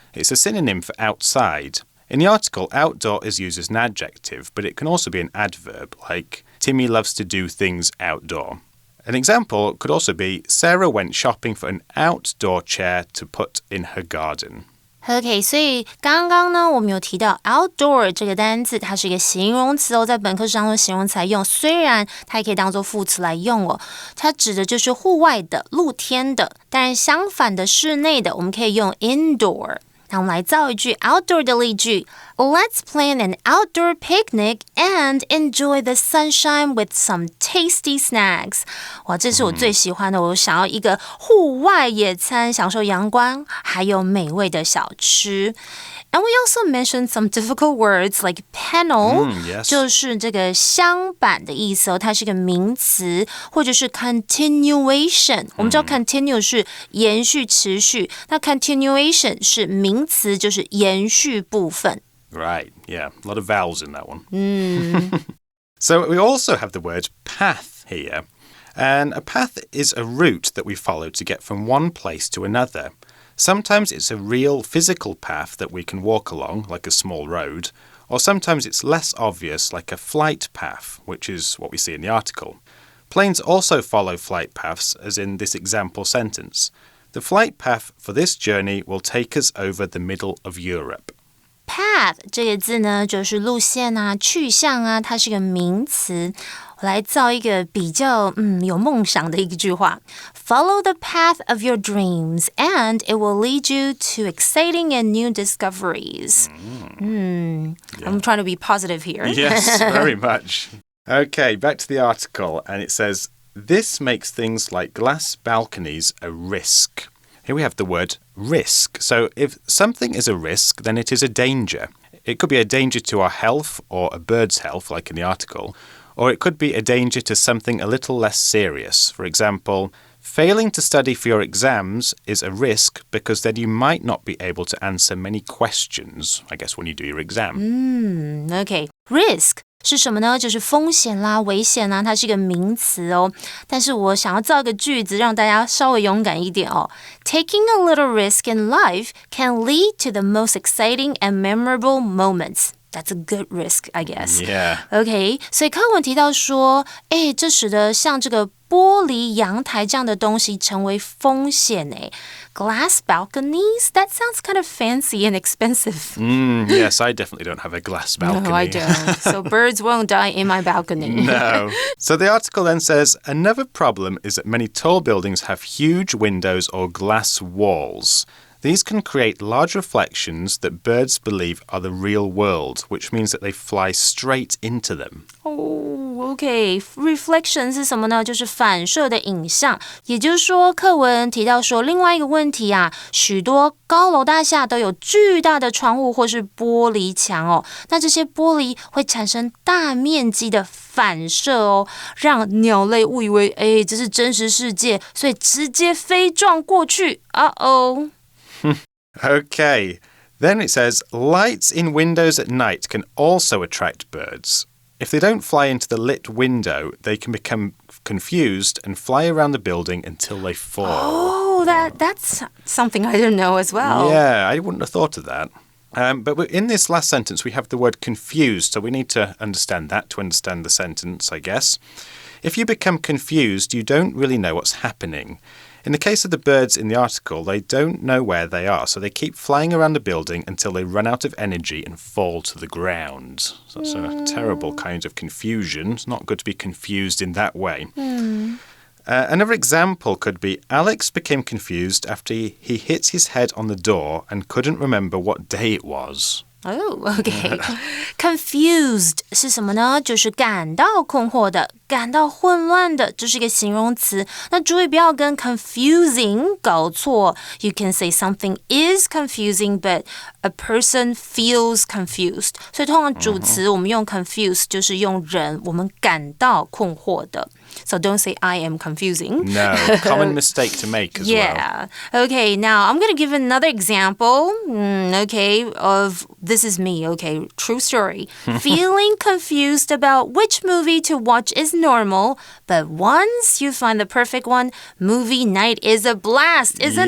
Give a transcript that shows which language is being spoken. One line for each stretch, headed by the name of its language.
English: It's a synonym for outside. In the article, outdoor is used as an adjective, but it can also be an adverb, like Timmy loves to do things outdoor. An example could also be Sarah went shopping for an outdoor chair to put in her garden.
Chinese: OK， 所以刚刚呢，我们有提到 outdoor 这个单字，它是一个形容词哦，在本课是当做形容词来用。虽然它也可以当做副词来用哦，它指的就是户外的、露天的。当然，相反的室内的，我们可以用 indoor。那我们来造一句 outdoor 的例句
English: Let's plan an outdoor picnic and enjoy the sunshine with some tasty snacks.
Chinese: 哇，这是我最喜欢的，我想要一个户外野餐，享受阳光，还有美味的小吃。
English: And we also mentioned some difficult words like panel, yes.
Chinese: 就是这个镶板的意思哦，它是一个名词，或者是 continuation。我们知道 continue 是延续、持续，那 continuation 是名词，就是延续部分。
English: Right, yeah, a lot of vowels in that one. So we also have the word path here. And a path is a route that we follow to get from one place to another.Sometimes it's a real physical path that we can walk along, like a small road, or sometimes it's less obvious, like a flight path, which is what we see in the article. Planes also follow flight paths, as in this example sentence. The flight path for this journey will take us over the middle of Europe.
Chinese: Path 这个字呢，就是路线啊、去向啊，它是个名词。我来造一个比较有梦想的一句话
English: Follow the path of your dreams and it will lead you to exciting and new discoveries. I'm trying to be positive here. Yes, very much. Okay, back to the article, and it says, This makes things like glass balconies a risk. Here we have the word risk. So if something is a risk, then it is a danger. It could be a danger to our health or a bird's health, like in the article.Or it could be a danger to something a little less serious. For example, failing to study for your exams is a risk because then you might not be able to answer many questions, I guess, when you do your exam.
Chinese: Okay. Risk 是什么呢？就是风险啦、危险啦，它是一个名词哦。但是我想要造一个句子，让大家稍微勇敢一点哦。
English: Taking a little risk in life can lead to the most exciting and memorable moments.That's a good risk, I guess. Yeah.
Chinese: OK, 所以课文提到说，这使得像这个玻璃阳台这样的东西成为风险诶。
English: Glass balconies? That sounds kind of fancy and expensive. Yes, I definitely don't have a glass balcony. No, I don't. So birds won't die in my balcony. No. So the article then says, Another problem is that many tall buildings have huge windows or glass walls.These can create large reflections that birds believe are the real world, which means that they fly straight into them. OK.
Chinese: Reflection 是什么呢？就是反射的影像。也就是说，课文提到说，另外一个问题啊，许多高楼大厦都有巨大的窗户或是玻璃墙哦。那这些玻璃会产生大面积的反射哦，让鸟类误以为，这是真实世界，所以直接飞撞过去。
English: Okay, then it says, lights in windows at night can also attract birds. If they don't fly into the lit window, they can become confused and fly around the building until they fall. Oh, that's something I didn't know as well. Yeah, I wouldn't have thought of that. But in this last sentence, we have the word confused, so we need to understand that to understand the sentence, I guess. If you become confused, you don't really know what's happening.In the case of the birds in the article, they don't know where they are, so they keep flying around the building until they run out of energy and fall to the ground. So that's a terrible kind of confusion. It's not good to be confused in that way. Another example could be Alex became confused after he hit his head on the door and couldn't remember what day it was.Oh, okay.
Chinese: Confused 是什么呢？就是感到困惑的，感到混乱的，这是一个形容词。那注意不要跟 confusing 搞错。
English: You can say something is confusing, but a person feels confused.
Chinese: 所以通常主词我们用 confused 就是用人，我们感到困惑的。
English: So don't say I am confusing. No, common mistake to make as well. Okay, now I'm going to give another example, of this is me, true story. Feeling confused about which movie to watch is normal, but once you find the perfect one, movie night is a blast, isn't it?